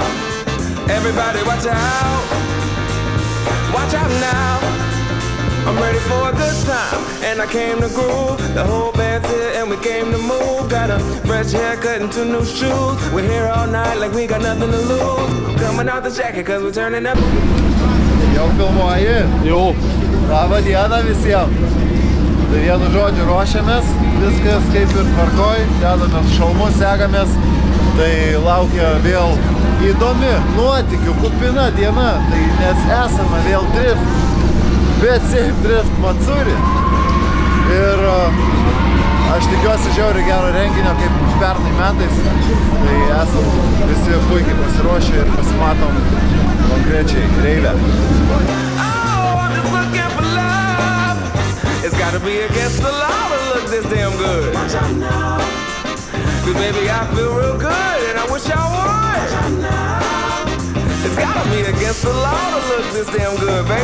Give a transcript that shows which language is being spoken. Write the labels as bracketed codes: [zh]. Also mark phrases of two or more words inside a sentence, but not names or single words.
[en] Everybody watch out. Watch out now. I'm ready for a good time and I came to groove. The whole band's here and we came to move. Got a fresh haircut and 2 new shoes. We're here all night like we got nothing to lose. Coming out the jacket cause we're turning up. [lt] Jau filmuoji? Jau. Labą dieną visiems. Tai vienu žodžiu ruošiamės, viskas kaip ir tvarkoj, dedamės šalmus, segamės. Tai laukia vėl įdomi, nuotykių kupina diena, tai nes esame vėl drift, bet Safe Drift Matsuri. Ir aš tikiuosi žiauriai gero renginio kaip pernai metais. Tai esam visi puikiai pasiruošę ir pasimatom konkrečiai reivę. [en] It's gotta be against the law to look this damn good. Watch out now. Cause baby, I feel real good and I wish I would. Watch out now. It's gotta be against the law to look this damn good, baby.